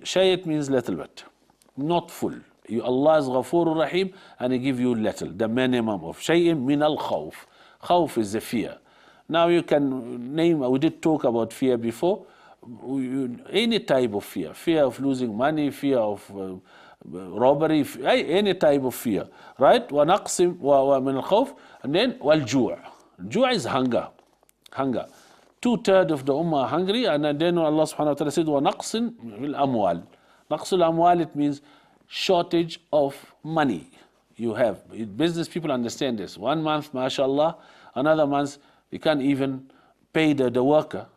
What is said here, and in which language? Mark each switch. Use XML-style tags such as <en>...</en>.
<en>Shay, it means little bit, not full. Allah is Ghafur Rahim, and He give you little, the minimum of shay'in min al-khawf. Khawf is the fear. Now you can name, we did talk about fear before, any type of fear. Fear of losing money, fear of robbery, any type of fear. Right?</en> <ar>وَنَقْسِمْ وَمِنَ الْخَوْفِ,</ar> <en>and then</en> <ar>وَالْجُوع.</ar> <en>Ju' is hunger. Hunger. 2/3 of the ummah are hungry, and then Allah subhanahu wa ta'ala said</en> <ar>وَنَقْسٍ بِالْأَمْوَالِ. نَقْسُ الْأَمْوَالِ,</ar> <en>it means shortage of money. You have business people understand this. 1 month, mashallah, another month you can't even pay the worker.</en>